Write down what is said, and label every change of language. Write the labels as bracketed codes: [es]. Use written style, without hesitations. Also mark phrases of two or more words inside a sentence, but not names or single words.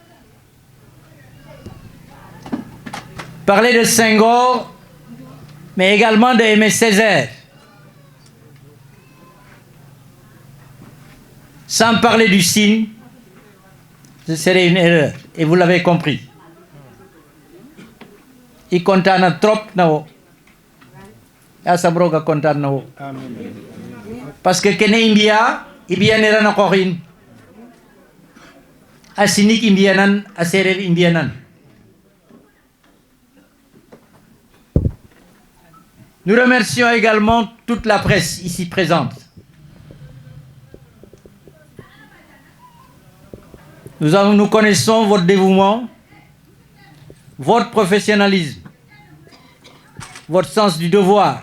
[fr] Parler de Senghor, mais également de Aimé Césaire, sans parler du Sine, ce serait une erreur, et vous l'avez compris. [srr] I kontaan trop na wo yasam roga kontaan na wo [fr] parce que [srr] kene i mbi'aneeran a qoox in a sinig i mbi'anan a seereer i mbi'anan. [fr] Nous remercions également toute la presse ici présente. Nous connaissons votre dévouement, votre professionnalisme, votre sens du devoir.